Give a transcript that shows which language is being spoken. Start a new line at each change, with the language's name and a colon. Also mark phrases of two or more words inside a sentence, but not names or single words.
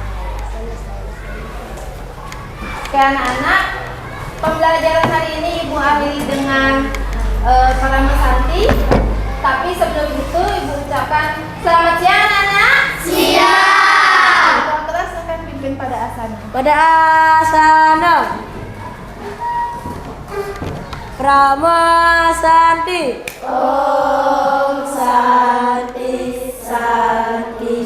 Indonesian: Oke anak-anak, pembelajaran hari ini Ibu akhiri dengan kalimat santi. Tapi sebelum itu Ibu ucapkan selamat siang anak. Siang. Ketua kelas akan pimpin pada asana. Pada asana. Rama Santi.
Sanskrit: Om Santi Santi.